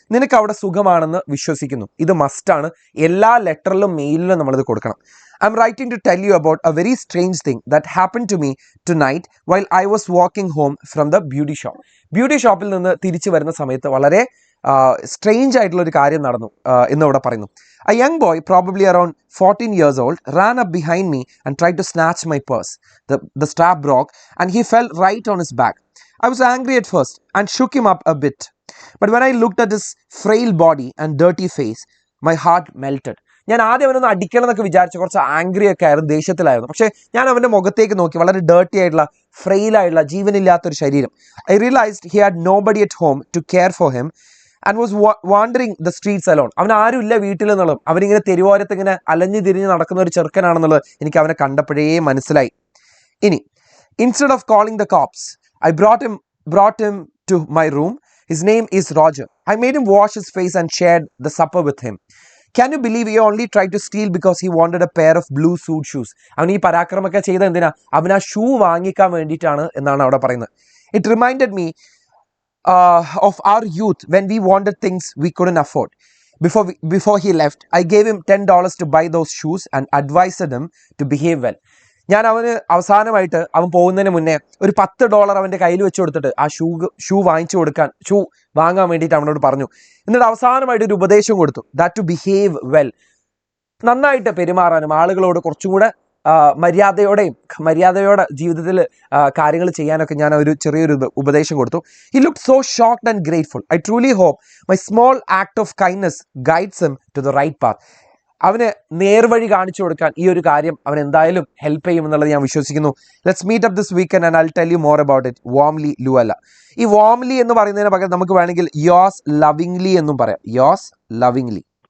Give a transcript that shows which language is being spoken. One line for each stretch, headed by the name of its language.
Malayalam: നിനക്ക് അവിടെ സുഖമാണെന്ന് വിശ്വസിക്കുന്നു. ഇത് മസ്റ്റാണ്. എല്ലാ ലെറ്ററിലും മെയിലിലും നമ്മളിത് കൊടുക്കണം.
English: I'm writing to tell you about a very strange thing that happen to me tonight while I was walking home from the beauty shop.
Malayalam: Beauty ഷോപ്പിൽ നിന്ന് തിരിച്ചു വരുന്ന സമയത്ത് വളരെ സ്ട്രേഞ്ച് ആയിട്ടുള്ള ഒരു കാര്യം നടന്നു എന്നിവിടെ പറയുന്നു.
English: A young boy, probably around 14 years old, ran up behind me and tried to snatch my purse. The strap broke and he fell right on his back. I was angry at first and shook him up a bit. But when I looked at his frail body and dirty face, my heart melted.
Malayalam: ഞാൻ ആദ്യം അവനൊന്ന് അടിക്കണം എന്നൊക്കെ വിചാരിച്ചു, കുറച്ച് angry ഒക്കെ ആയിരുന്നു, ദേഷ്യത്തിലായിരുന്നു. പക്ഷേ ഞാൻ അവൻ്റെ മുഖത്തേക്ക് നോക്കി, വളരെ ഡേർട്ടി ആയിട്ടുള്ള ഫ്രെയിൽ ആയിട്ടുള്ള ജീവനില്ലാത്തൊരു ശരീരം.
English: I realized he had nobody at home to care for him and was wandering the streets alone.
Malayalam: അവൻ ആരും ഇല്ല വീട്ടിൽ എന്നുള്ളതും അവനിങ്ങനെ തെരുവോരത്ത് ഇങ്ങനെ അലഞ്ഞു തിരിഞ്ഞ് നടക്കുന്ന ഒരു ചെറുക്കനാണെന്നുള്ളത് എനിക്ക് അവനെ കണ്ടപ്പോഴേ മനസ്സിലായി.
English: ഇനി instead of calling the cops, I brought him to my room. His name is Roger. I made him wash his face and shared the supper with him. Can you believe he only tried to steal because he wanted a pair of blue suede shoes?
Malayalam: അവൻ ഈ പരാക്രമൊക്കെ ചെയ്ത എന്തിനാ? അവൻ ആ shoe വാങ്ങിക്കാൻ വേണ്ടിയിട്ടാണ് എന്നാണ് അവിടെ പറയുന്നത്.
English: It reminded me of our youth when we wanted things we couldn't afford. Before he left, I gave him $10 to buy those shoes and advised him to behave well.
Malayalam: ഞാൻ അവന് അവസാനമായിട്ട് അവൻ പോകുന്നതിന് മുന്നേ ഒരു $10 അവൻ്റെ കയ്യിൽ വെച്ച് കൊടുത്തിട്ട് ആ ഷൂ വാങ്ങാൻ വേണ്ടിയിട്ട് അവനോട് പറഞ്ഞു. എന്നിട്ട് അവസാനമായിട്ട് ഒരു ഉപദേശം കൊടുത്തു,
English: That to behave well.
Malayalam: നന്നായിട്ട് പെരുമാറാനും ആളുകളോട് കുറച്ചും കൂടെ മര്യാദയോടെ ജീവിതത്തിൽ കാര്യങ്ങൾ ചെയ്യാനൊക്കെ ഞാൻ ഒരു ചെറിയൊരു ഉപദേശം കൊടുത്തു.
English: He looked so shocked and grateful. I truly hope my small act of kindness guides him to the right path.
Malayalam: അവന് നേർവഴി കാണിച്ചു കൊടുക്കാൻ ഈ ഒരു കാര്യം അവൻ എന്തായാലും ഹെൽപ്പ് ചെയ്യും എന്നുള്ളത് ഞാൻ വിശ്വസിക്കുന്നു.
English: Let's meet up this weekend and I will tell you more about it. Warmly Luella.
Malayalam: ഈ വാംലി എന്ന് പറയുന്നതിന് പകരം നമുക്ക് വേണമെങ്കിൽ യോസ് ലവിംഗ്ലി എന്നും പറയാം.
English: Yours lovingly.